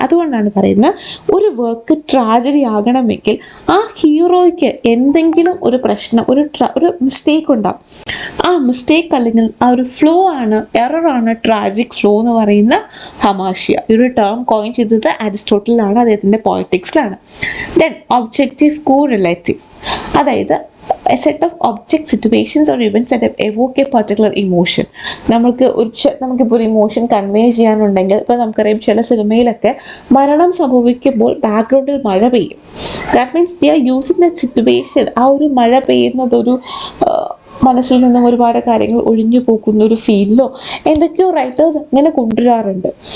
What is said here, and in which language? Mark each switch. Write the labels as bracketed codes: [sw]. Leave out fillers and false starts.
[ml] അതുകൊണ്ടാണ് പറയുന്നത് ഒരു വർക്ക് ട്രാജഡി ആകണമെങ്കിൽ ആ ഹീറോയ്ക്ക് എന്തെങ്കിലും ഒരു പ്രശ്നം, ഒരു മിസ്റ്റേക്ക് ഉണ്ടാവും. ആ മിസ്റ്റേക്ക് അല്ലെങ്കിൽ ആ ഒരു ഫ്ലോ ആണ്, എററാണ് ട്രാജിക് ഫ്ലോ എന്ന് പറയുന്ന ഹമാഷ്യ. ഈ ഒരു ടേം കോയിൻ ചെയ്തത് അരിസ്റ്റോട്ടിലാണ്, അദ്ദേഹത്തിൻ്റെ പോയറ്റിക്സിലാണ്. [en] then objective correlative, [ml] അതായത് [en] a set of object situations or events that evoke a particular emotion. [ml] നമുക്കിപ്പോൾ ഒരു ഇമോഷൻ കൺവേ ചെയ്യാനുണ്ടെങ്കിൽ, ഇപ്പോൾ നമുക്കറിയാം ചില സിനിമയിലൊക്കെ മരണം സംഭവിക്കുമ്പോൾ ബാക്ക്ഗ്രൗണ്ടിൽ മഴ പെയ്യും. [en] That means they are using the situation. [ml] ആ ഒരു മഴ പെയ്യുന്നത് ഒരു മനസ്സിൽ നിന്നും ഒരുപാട് കാര്യങ്ങൾ ഒഴിഞ്ഞു പോകുന്ന ഒരു ഫീലിലോ എന്തൊക്കെയോ റൈറ്റേഴ്സ് അങ്ങനെ കൊണ്ടുവരാറുണ്ട്.